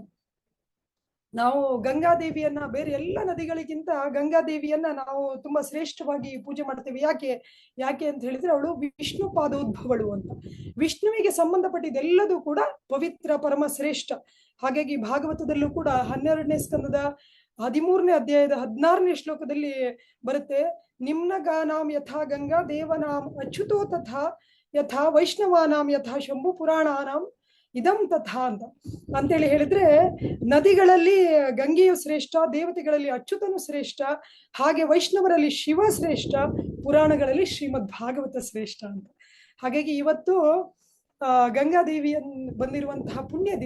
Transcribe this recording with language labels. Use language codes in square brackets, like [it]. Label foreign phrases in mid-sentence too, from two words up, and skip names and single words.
[kn] ನಾವು ಗಂಗಾದೇವಿಯನ್ನ ಬೇರೆ ಎಲ್ಲ ನದಿಗಳಿಗಿಂತ ಗಂಗಾದೇವಿಯನ್ನ ನಾವು ತುಂಬಾ ಶ್ರೇಷ್ಠವಾಗಿ ಪೂಜೆ ಮಾಡ್ತೇವೆ. ಯಾಕೆ ಅಂತ ಹೇಳಿದ್ರೆ, ಅವಳು ವಿಷ್ಣು ಪಾದೋದ್ಭವಳು ಅಂತ. ವಿಷ್ಣುವಿಗೆ ಸಂಬಂಧಪಟ್ಟಿದ್ದೆಲ್ಲದೂ ಕೂಡ ಪವಿತ್ರ, ಪರಮ ಶ್ರೇಷ್ಠ. ಹಾಗಾಗಿ ಭಾಗವತದಲ್ಲೂ ಕೂಡ 12ನೇ ಸ್ಕಂದದ 13ನೇ ಅಧ್ಯಾಯದ 16ನೇ ಶ್ಲೋಕದಲ್ಲಿ ಬರುತ್ತೆ, [sa] ನಿಮ್ನ ಗಾನಾಂ ಯಥಾ ಗಂಗಾ ದೇವನಾಂ ಅಚ್ಯುತೋ ತಥಾ ಯಥಾ ವೈಷ್ಣವಾನಾಂ ಯಥಾ ಶಂಭು ಪುರಾಣಾನಾಂ ಇದಂ ತಥಾ [kn] ಅಂತೇಳಿ ಹೇಳಿದ್ರೆ, ನದಿಗಳಲ್ಲಿ ಗಂಗೆಯು ಶ್ರೇಷ್ಠ, ದೇವತೆಗಳಲ್ಲಿ ಅಚ್ಯುತನು ಶ್ರೇಷ್ಠ, ಹಾಗೆ ವೈಷ್ಣವರಲ್ಲಿ ಶಿವ ಶ್ರೇಷ್ಠ, ಪುರಾಣಗಳಲ್ಲಿ ಶ್ರೀಮದ್ ಭಾಗವತ ಶ್ರೇಷ್ಠ ಅಂತ. ಹಾಗಾಗಿ ಇವತ್ತು ಗಂಗಾದೇವಿಯನ್ ಬಂದಿರುವಂತಹ ಪುಣ್ಯ ದಿನ.